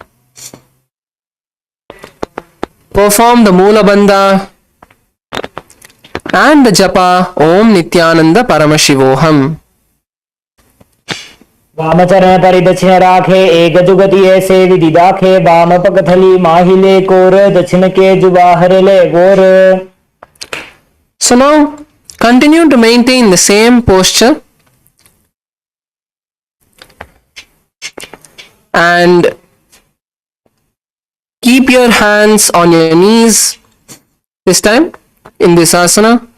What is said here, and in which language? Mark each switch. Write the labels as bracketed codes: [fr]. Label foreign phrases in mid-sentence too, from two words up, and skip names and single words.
[en] Perform the Moola Bandha and the japa Om Nithyananda Paramashivoham. [hi] वामचरण परिदक्षिण राखे एक जुगति ऐसे विधि दाखे वाम पकथली माहिले कोर दक्षिण के जुबाहर ले गोर. [en] So now continue to maintain the same posture and keep your hands on your knees this time in this asana.